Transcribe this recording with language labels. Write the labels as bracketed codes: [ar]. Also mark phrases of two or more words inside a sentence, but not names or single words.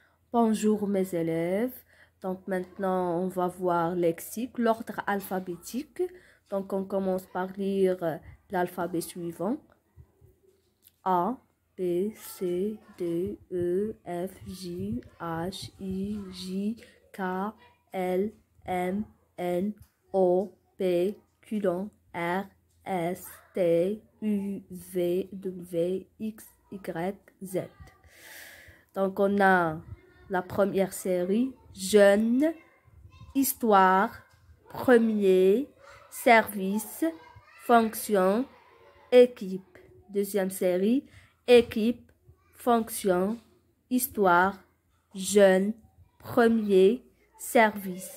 [fr] Bonjour mes élèves. Donc maintenant, on va voir lexique, l'ordre alphabétique. Donc on commence par lire l'alphabet suivant. A, B, C, D, E, F, G, H, I, J, K, L, M, N, O, P, Q, R, S, T, U, V, W, X, Y, Z. Donc, on a la première série, jeune, histoire, premier, service, fonction, équipe. Deuxième série, équipe, fonction, histoire, jeune, premier, service.